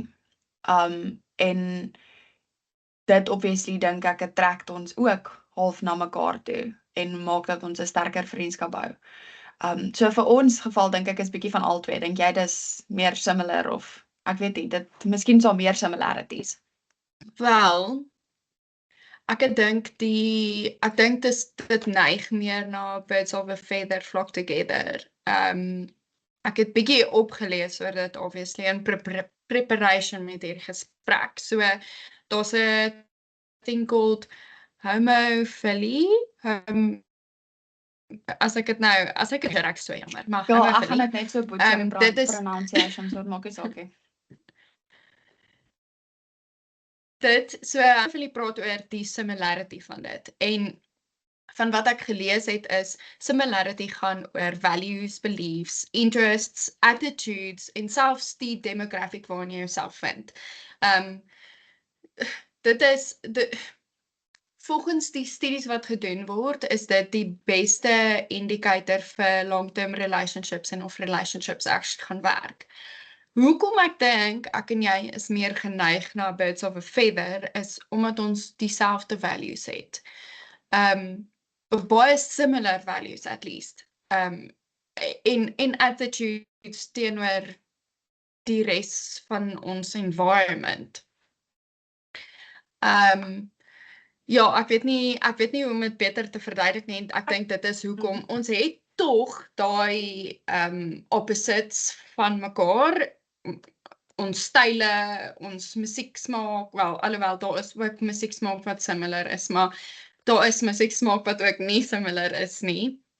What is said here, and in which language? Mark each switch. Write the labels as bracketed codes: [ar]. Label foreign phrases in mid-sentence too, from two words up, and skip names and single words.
[af] En dit obviously dink ek attract ons ook half na mekaar toe en maak dat ons 'n sterker vriendskap bou. So vir ons geval dink ek is bietjie van albei. Dink jy dis meer similar of ek weet nie, dit miskien sal meer similarities. Wel, ek dink dit neig meer na [en] birds of a feather flock together. [af] Ek het bietjie opgelees oor dit obviously [en] in preparation [af] met hierdie gesprek. So daar's 'n [en] thing called [af] homophilie. As ek dit reg so jammer, maar ek gaan dit net so butcher en pronunciation, so dit maak nie saak nie. Homophilie praat oor die similarity van dit. En van wat ek gelees het is, similarity gaan oor [en] values, beliefs, interests, attitudes [af] en selfs die demographic waarin jy jouself vind. Dit is volgens die studies wat gedoen word, is dit die beste indicator vir [en] long-term relationships [af] en of [en] relationships actually [af] gaan werk. Hoekom ek dink ek en jy is meer geneig na [en] birds of a feather [af] is omdat ons dieselfde values het. Of baie [en] similar values at least. [af] En attitudes teenoor die res van ons environment. Ek weet nie hoe om dit beter te verduidelik nie. Ek dink dit is hoekom ons het tog daai opposites van mekaar, ons style, ons musieksmaak, alhoewel daar is ook musieksmaak wat similar is, maar daar is musieksmaak wat ook nie similar is nie.